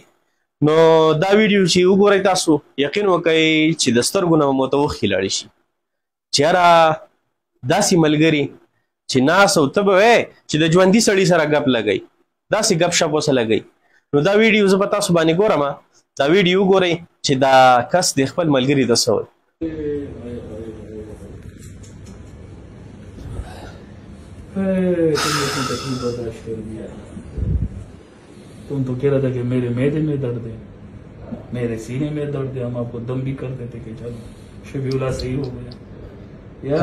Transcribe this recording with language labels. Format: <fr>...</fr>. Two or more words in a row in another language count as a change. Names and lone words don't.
<ps>نو دا ویډیو چې وګورئ تاسو یقین وکړئ چې د سترګو نه مو ته اوښکې لاړې شي چې یاره داسې ملګري چې ناس او ته به وایې چې د ژوندي سړي سره ګپ لګوي، داسې ګپ شپ ورسره لګوي. نو دا ویډیو زه به تاسو باندې ګورم، دا ویډیو وګورئ چې دا کس د خپل ملګري ته څه وایي.</ps> <ur>تم تو کہہ رہا تھا کہ میرے معدے میں درد ہے، میرے سینے میں درد ہے، ہم آپ کو دم بھی کر دیتے کہ چلو شبیع اللہ صحیح ہو گیا یار.</ur>